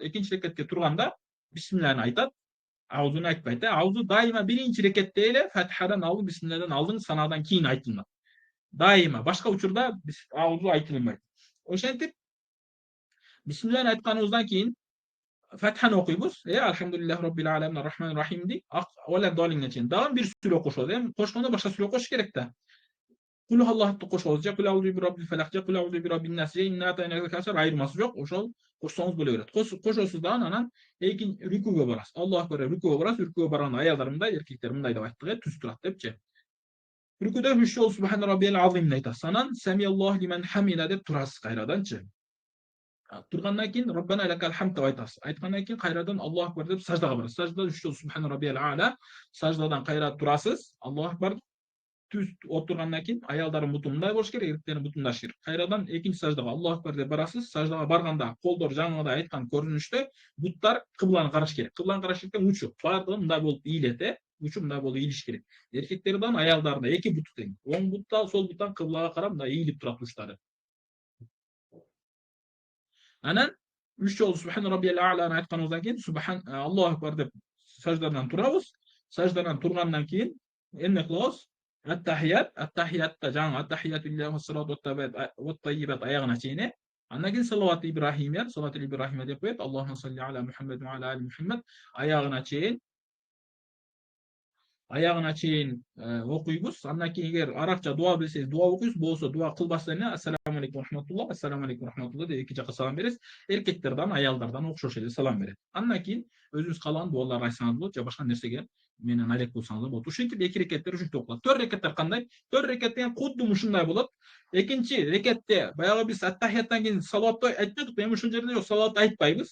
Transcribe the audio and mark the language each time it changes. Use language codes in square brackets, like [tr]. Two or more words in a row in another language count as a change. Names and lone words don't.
[ky] Экинчи рекетке турганда бисмиллахын айтат, аузуну айтпайт. Аузу дайыма биринчи рекетте эле фатихадан алдын, бисмиллахдан алдын, санадан кийин айтылат. Дайыма, башка учурда аузу айтылбайт. Ошентип бисмиллахын айтканыбыздан кийин Фатиханы окуйбуз. [ar] الحمد لله رب العالمين الرحمن الرحيم дейт. Оля долинге чейин. [ky] Дагы бир сүрө кошобуз. Кошкондо башка сүрө кошуш керек да. Кул Аллахты кошобуз. Же [ar] قل أعوذ برب الفلق, [ky] же [ar] قل أعوذ برب الناس, [ky] же [ar] إنا أعطيناك الكوثر, [ky] айырмасы жок. Ошол кошсоңуз боло берет. Кошосуз дагы анан рүкүгө барасыз. [ar] الله أكبر, [ky] рүкүгө барасыз. Рүкүгө барганда аялдар мындай, эркектер мындай деп айттык, түз турат депчи. Рүкүдө 3 жолу [ar] سبحان ربي العظيم [ky] айтасыз. Анан [ar] سمع الله لمن حمده [ky] деп турасыз кайраданчы. Тургандан кийин [ar] ربنا لك الحمد [ky] деп айтасыз. Айткандан кийин кайрадан [ar] الله أكبر [ky] деп саждага барасыз. Саждада 3 жолу [ar] سبحان ربي الأعلى, [ky] саждадан кайра турасыз. [ar] الله أكبر [ky] түз отургандан кийин аялдардын буту мындай болуш керек, эркектердин буту мындай керек. Кайрадан экинчи саждага [ar] الله أكبر [ky] деп барасыз. Саждага барганда колдор жаңыда айткан көрүнүштө буттар кыбланы караш керек. Кыбланы караш керектен учу бардыгы мындай болуп ийилет, учу мындай болуп ийилиш керек. Эркектердин аялдардын эки буту тең. Оң буттан сол буттан кыблага карап мындай ийилип турат учлары. Анан 3 жолу [ar] سبحان ربي الأعلى [ky] айтканыбыздан кийин [ar] سبحان الله أكبر [ky] деп саждадан турабыз. Саждадан тургандан кийин эмне кылабыз? Ат-тахиятта жаңы [ar] التحيات لله والصلوات والطيبات [ky] аягына чейин. Андан кийин [ar] صلوات إبراهيمية [ky] деп коет. [ar] اللهم صل على محمد وعلى آل محمد [ky] аягына чейин окуйбуз. Андан кийин эгер арабча дуа билсеңиз дуа окуйбуз, болбосо дуа кылбастан эле [ar] السلام عليكم رحمة الله, السلام عليكم رحمة الله [ky] деп эки жакка салам бересиз. Эркектерден, аялдардан окшош эле салам берет. Андан кийин өзүңүз каалаган дуаларды айтсаңыз болот, же башка нерсеге менен алек болсаңыз болот. Ушинтип эки рекеттер ушинтип окулат. 4 рекеттер кандай? 4 рекет деген кудду ушундай болот. Экинчи рекетте баягы биз ат-тахияттан кийин салаватты айтпадыкпы, эми ушул жерде салават айтпайбыз.